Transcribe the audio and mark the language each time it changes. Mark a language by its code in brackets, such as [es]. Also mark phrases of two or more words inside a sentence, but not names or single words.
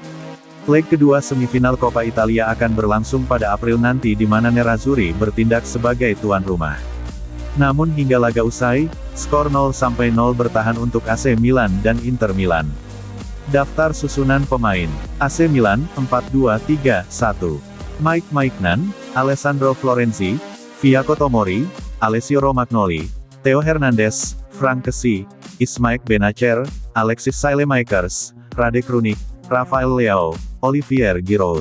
[id] Leg kedua semifinal Coppa Italia akan berlangsung pada April nanti di mana Nerazzurri bertindak sebagai tuan rumah. Namun hingga laga usai, skor 0-0 bertahan untuk AC Milan dan Inter Milan. Daftar susunan pemain. AC Milan, 4-2-3-1. Mike Maignan, Alessandro Florenzi, Viaco Tomori, Alessio Romagnoli, Theo Hernandez, Frank Kessie, Ismaik Benacer, Alexis Saelemaekers, Radek Runik, Rafael Leao, Olivier Giroud.